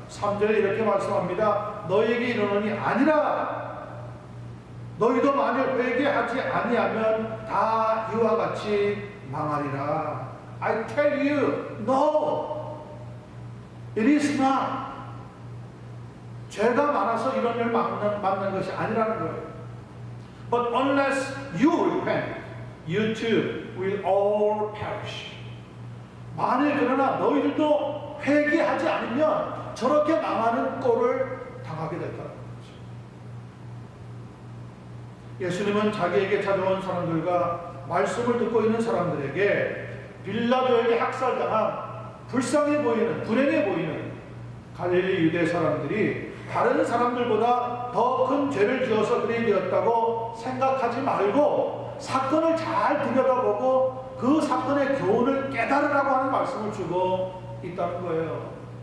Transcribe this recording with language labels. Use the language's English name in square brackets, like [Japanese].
[Korean] 3절에 이렇게 말씀합니다. 너희에게 이르노니 아니라 너희도 만일 회개하지 아니하면 다 이와 같이 망하리라. [English] I tell you, no, it is not. [Korean] 죄가 많아서 이런 일을 만난 것이 아니라는 거예요. [English] But unless you repent, you too will all perish. [Korean] 만일 그러나 너희들도 회개하지 않으면 저렇게 망하는 꼴을 당하게 될 거라는 거죠. 예수님은 자기에게 찾아온 사람들과 말씀을 듣고 있는 사람들에게 빌라도에게 학살당한 불쌍해 보이는, 불행해 보이는 갈릴리 유대 사람들이 다른 사람들보다 더 큰 죄를 지어서 그리 되었다고 생각하지 말고 사건을 잘 들여다보고 그 사건의 교훈을 깨달으라고 하는 말씀을 주고 있다는 거예요.